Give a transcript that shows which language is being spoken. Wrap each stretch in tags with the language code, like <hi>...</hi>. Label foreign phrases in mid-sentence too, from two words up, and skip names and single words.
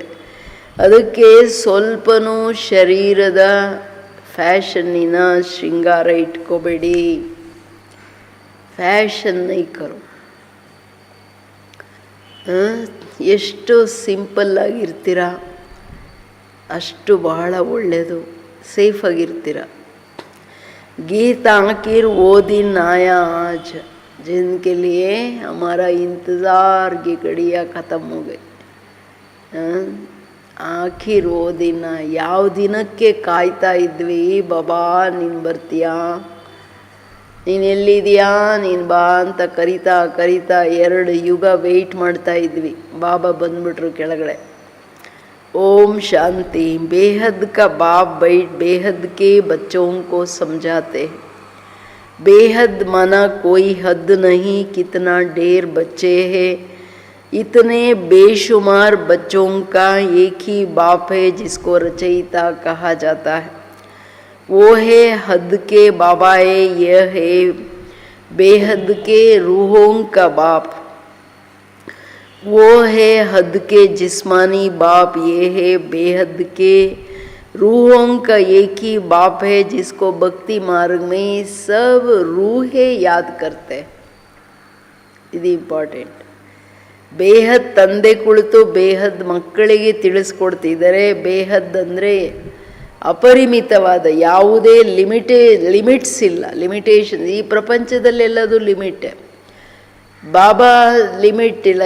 <kn>ಅದಕ್ಕೆ ಸ್ವಲ್ಪನೂ ಶರೀರದ ಫ್ಯಾಷನ್ನಿನ ಶೃಂಗಾರ ಇಟ್ಕೋಬೇಡಿ. ಫ್ಯಾಷನ್ ನೈಕರು ಎಷ್ಟು ಸಿಂಪಲ್ಲಾಗಿರ್ತೀರ ಅಷ್ಟು ಬಹಳ ಒಳ್ಳೆಯದು, ಸೇಫಾಗಿರ್ತೀರ.</kn> <hi>गीता आखिर वो दिन आया आज जिनके लिए हमारा इंतज़ार की घड़ियाँ ख़त्म हो गई. आख़िर वो दिन,</hi> <kn>ಯಾವ ದಿನಕ್ಕೆ ಕಾಯ್ತಾ ಇದ್ವಿ, ಬಾಬಾ ನೀನು ಬರ್ತೀಯಾ, ನೀನು ಎಲ್ಲಿದೆಯಾ, ನೀನು ಬಾ ಅಂತ ಕರಿತಾ ಕರಿತಾ 2 ಯುಗ ವೆಯ್ಟ್ ಮಾಡ್ತಾ ಇದ್ವಿ. ಬಾಬಾ ಬಂದ್ಬಿಟ್ರು ಕೆಳಗಡೆ.</kn> <hi>ओम शांति. बेहद का बाप बैठ बेहद के बच्चों को समझाते हैं. बेहद माना कोई हद नहीं, कितना ढेर बच्चे हैं. इतने बेशुमार बच्चों का एक ही बाप है जिसको रचयिता कहा जाता है. वो है हद के बाबा है. यह है बेहद के रूहों का बाप. वो है हद के जिस्मानी बाप. ये है बेहद के रूहों का एक ही बाप है जिसको भक्ति मार्ग में सब रूहें याद करते हैं.</hi> <kn>ಇದು ಇಂಪಾರ್ಟೆಂಟ್. ಬೇಹದ್ ತಂದೆ ಕುಳಿತು ಬೇಹದ್ ಮಕ್ಕಳಿಗೆ ತಿಳಿಸ್ಕೊಡ್ತಿದ್ದಾರೆ. ಬೇಹದ್ ಅಂದರೆ ಅಪರಿಮಿತವಾದ, ಯಾವುದೇ ಲಿಮಿಟ್ಸ್ ಇಲ್ಲ, ಲಿಮಿಟೇಷನ್. ಈ ಪ್ರಪಂಚದಲ್ಲೆಲ್ಲದು ಲಿಮಿಟ್. ಬಾಬಾ ಲಿಮಿಟ್ ಇಲ್ಲ.</kn>